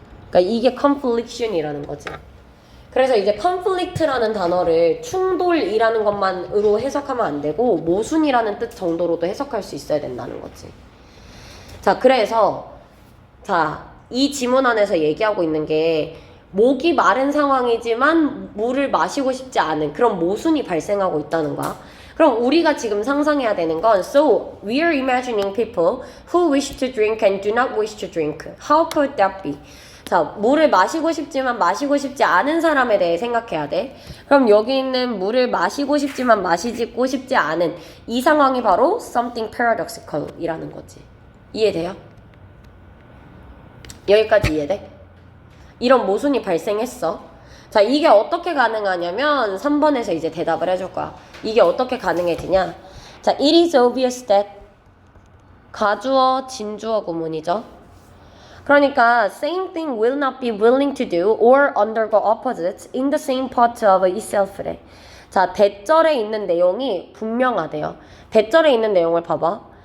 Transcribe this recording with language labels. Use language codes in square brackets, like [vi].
[ko] 그러니까 이게 confliction이라는 거지. 그래서 이제 conflict라는 단어를 충돌이라는 것만으로 해석하면 안 되고 모순이라는 뜻 정도로도 해석할 수 있어야 된다는 거지. 자, 그래서 이 지문 안에서 얘기하고 있는 게 목이 마른 상황이지만 물을 마시고 싶지 않은 그런 모순이 발생하고 있다는 거야. 그럼 우리가 지금 상상해야 되는 건 [en] So, we are imagining people who wish to drink and do not wish to drink. How could that be? [ko] 자, 물을 마시고 싶지만 마시고 싶지 않은 사람에 대해 생각해야 돼. 그럼 여기 있는 물을 마시고 싶지만 마시고 싶지 않은 이 상황이 바로 [en] something paradoxical [ko] 이라는 거지. 이해돼요? 여기까지 이해돼? 이런 모순이 발생했어. 자, 이게 어떻게 가능하냐면 3번에서 이제 대답을 해줄 거야. 이게 어떻게 가능해지냐? 자, [en] it is obvious that [ko] 가주어, 진주어 구문이죠. [en] 그러니까 same thing will not be willing to do or undergo opposites in the same part of itself래. [ko] 자, 대절에 있는 내용이 분명하대요. 대절에 있는 내용을 봐봐.